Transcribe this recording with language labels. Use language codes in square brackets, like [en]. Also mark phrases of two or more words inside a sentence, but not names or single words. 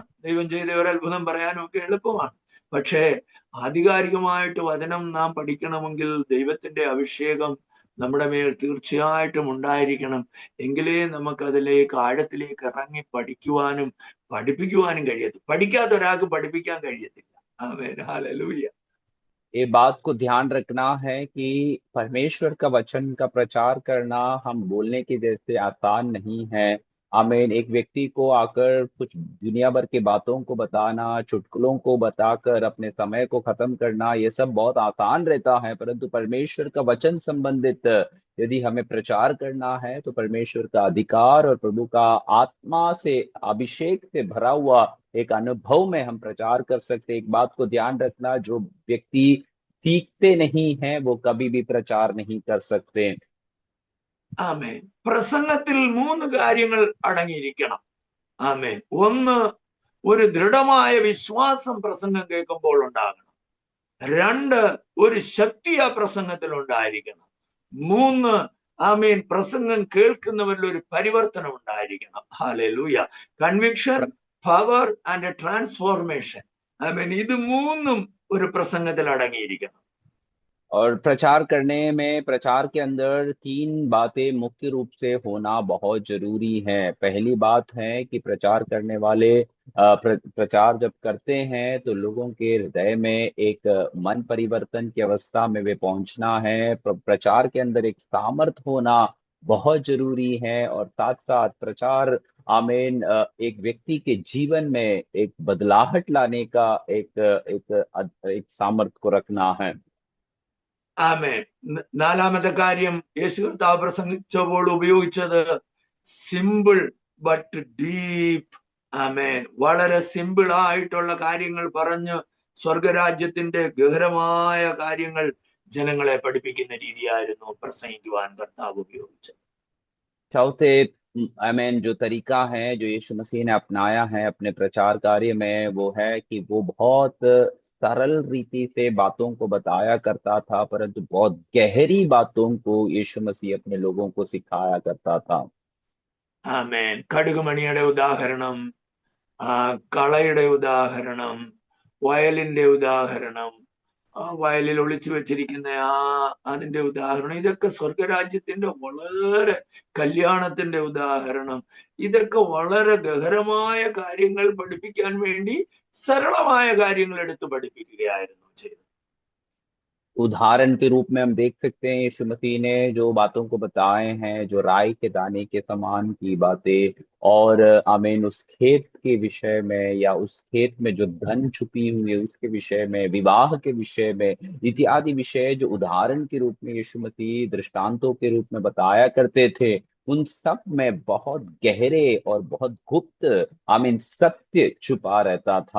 [ml] ദൈവം ചെയ്ത ഒരു അത്ഭുതം പറയാനും ഒക്കെ എളുപ്പമാണ്. പക്ഷേ ആധികാരികമായിട്ട് വചനം നാം പഠിക്കണമെങ്കിൽ ദൈവത്തിന്റെ അഭിഷേകം നമ്മുടെ മേൽ തീർച്ചയായിട്ടും ഉണ്ടായിരിക്കണം. എങ്കിലേ നമുക്ക് അതിലേക്ക് ആഴത്തിലേക്ക് ഇറങ്ങി പഠിക്കുവാനും പഠിപ്പിക്കുവാനും കഴിയത്തില്ല. പഠിക്കാത്ത ഒരാൾക്ക് പഠിപ്പിക്കാൻ കഴിയത്തില്ല. ആമേൻ. ഹല്ലേലൂയ. [hi] ये बात को ध्यान रखना है कि परमेश्वर का वचन का प्रचार करना हम बोलने के जैसे आसान नहीं है। आमीन, एक व्यक्ति को आकर कुछ दुनिया भर की बातों को बताना, चुटकुलों को बताकर अपने समय को खत्म करना, ये सब बहुत आसान रहता है, परंतु परमेश्वर का वचन संबंधित यदि हमें प्रचार करना है तो परमेश्वर का अधिकार और प्रभु का आत्मा से अभिषेक से भरा हुआ एक अनुभव में हम प्रचार कर सकते। एक बात को ध्यान रखना, जो व्यक्ति सीखते नहीं हैं वो कभी भी प्रचार नहीं कर सकते। [ml] ആമേൻ. പ്രസംഗത്തിൽ 3 കാര്യങ്ങൾ അടങ്ങിയിരിക്കണം. ആമേൻ. ഒന്ന്, ഒരു ദൃഢമായ വിശ്വാസം പ്രസംഗം കേൾക്കുമ്പോൾ ഉണ്ടാകണം. 2, ഒരു ശക്തി ആ പ്രസംഗത്തിൽ ഉണ്ടായിരിക്കണം. 3, ആമേൻ, പ്രസംഗം കേൾക്കുന്നവരിൽ ഒരു പരിവർത്തനം ഉണ്ടായിരിക്കണം. ഹല്ലേലൂയ. [en] Conviction, power and transformation. [ml] ആമേൻ. ഇത് 3ഉം ഒരു പ്രസംഗത്തിൽ അടങ്ങിയിരിക്കണം. [hi] और प्रचार करने में, प्रचार के अंदर 3 बातें मुख्य रूप से होना बहुत जरूरी है। पहली बात है कि प्रचार करने वाले प्रचार जब करते हैं तो लोगों के हृदय में एक मन परिवर्तन की अवस्था में वे पहुंचना है। प्रचार के अंदर एक सामर्थ होना बहुत जरूरी है, और साथ साथ प्रचार आमीन एक व्यक्ति के जीवन में एक बदलाहट लाने का एक सामर्थ को रखना है। [ml] ആമേൻ. 4-മത്തെ കാര്യം, യേശു കർത്താവ് പ്രസംഗിച്ചപ്പോൾ ഉപയോഗിച്ചത് [en] simple but deep. [ml] ആമേൻ. വളരെ സിമ്പിൾ ആയിട്ടുള്ള കാര്യങ്ങൾ പറഞ്ഞ് സ്വർഗരാജ്യത്തിന്റെ ഗഹനമായ കാര്യങ്ങൾ ജനങ്ങളെ പഠിപ്പിക്കുന്ന രീതിയായിരുന്നു പ്രസംഗിക്കുവാൻ കർത്താവ് ഉപയോഗിച്ചത്. [hi] चौथे आमीन जो तरीका है जो यीशु मसीह ने अपनाया है अपने प्रचार कार्य में, वो है कि वो बहुत सरल रीति से बातों को बताया करता था, परंतु बहुत गहरी बातों को यीशु मसीह अपने लोगों को सिखाया करता था। [ml] ആമേൻ. കടുകുമണിയുടെ ഉദാഹരണം, കളയുടെ ഉദാഹരണം, വയലിന്റെ ഉദാഹരണം, വയലിൽ ഒളിച്ചു വെച്ചിരിക്കുന്ന അതിന്റെ ഉദാഹരണം, ഇതൊക്കെ സ്വർഗരാജ്യത്തിന്റെ വളരെ, കല്യാണത്തിന്റെ ഉദാഹരണം, ഇതൊക്കെ വളരെ ഗഹനമായ കാര്യങ്ങൾ പഠിപ്പിക്കാൻ വേണ്ടി സരളമായ കാര്യങ്ങൾ എടുത്ത് പഠിപ്പിക്കുകയായിരുന്നു ചെയ്തത്. [hi] उदाहरण के रूप में हम देख सकते हैं यीशु मसीह ने जो बातों को बताए हैं, जो राई के दाने के समान की बातें, और आमीन उस खेत के विषय में, या उस खेत में जो धन छुपी हुई है उसके विषय में, विवाह के विषय में, इत्यादि विषय जो उदाहरण के रूप में यीशु मसीह दृष्टांतों के रूप में बताया करते थे, उन सब में बहुत गहरे और बहुत गुप्त आमीन सत्य छुपा रहता था।